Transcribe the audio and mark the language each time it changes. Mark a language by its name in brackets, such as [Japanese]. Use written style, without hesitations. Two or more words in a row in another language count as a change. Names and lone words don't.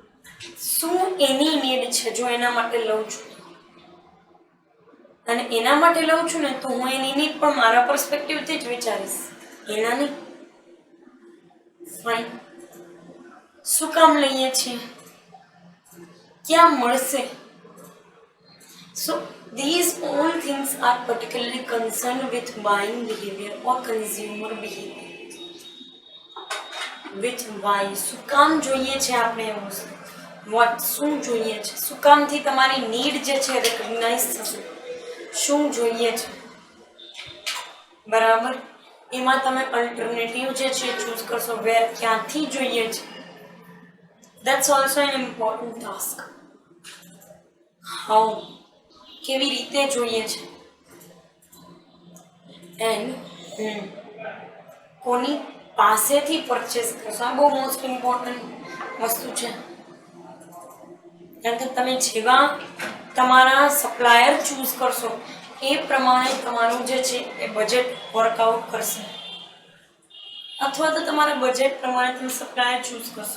[Gujarati] ફાઇન, શું એની નીડ છે જો એના માટે લઉં છું, અને એના માટે લઉં છું ને તો હું એની નીડ પણ મારા પર્સપેક્ટિવથી જ વિચારીશ, એના નહીં. ફાઇન. શું કામ લઈએ છીએ, ક્યાં મળશે? [English] So these all things are particularly concerned with buying behavior or consumer behavior. With why, [Gujarati] શું કામ જોઈએ છે આપણે એ વસ્તુ, what, શું જોઈએ છે, શું કામથી તમારી નીડ જે છે રેકગ્નાઇઝ થશે, શું જોઈએ છે, બરાબર. એમાં તમે અલ્ટરનેટિવ જે છે ચૂઝ કરશો, વેર, ક્યાંથી જોઈએ છે. [English] That's also an important task. How, [Gujarati] કેવી રીતે જોઈએ છે, એન્ડ કોની પાસેથી પરચેસ કરશો. આ બહુ [English] most important [Gujarati] વસ્તુ છે, કારણ કે તમે જેવા તમારા સપ્લાયર ચૂઝ કરશો એ પ્રમાણે તમારું જે છે એ [English] budget workout [Gujarati] કરશે, અથવા તો તમારા બજેટ પ્રમાણે તમે સપ્લાયર ચૂઝ કરશો.